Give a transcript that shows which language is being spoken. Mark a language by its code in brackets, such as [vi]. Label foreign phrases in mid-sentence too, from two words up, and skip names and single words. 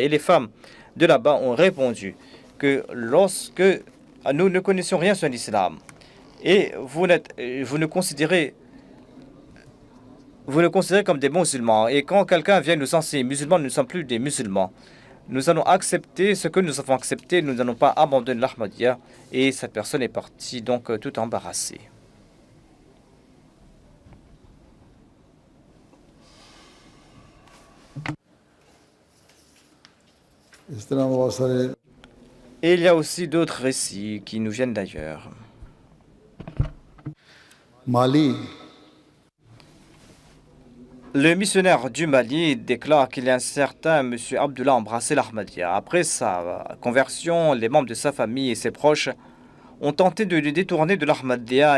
[fr] Et les femmes de là-bas ont répondu que lorsque nous ne connaissions rien sur l'islam et vous nous considérez comme des musulmans. Et quand quelqu'un vient nous enseigner musulmans, nous ne sommes plus des musulmans. Nous allons accepter ce que nous avons accepté. Nous n'allons pas abandonner l'Ahmadiyya. Et cette personne est partie donc tout embarrassée. [ur] اس طرح بہت سارے [fr] Et il y a aussi d'autres récits qui nous viennent d'ailleurs. माली Le missionnaire du Mali déclare qu'il y a un certain M. Abdullah embrassé l'Ahmadiyya. Après sa conversion, les membres de sa famille et ses proches ont tenté de le détourner de l'Ahmadiyya.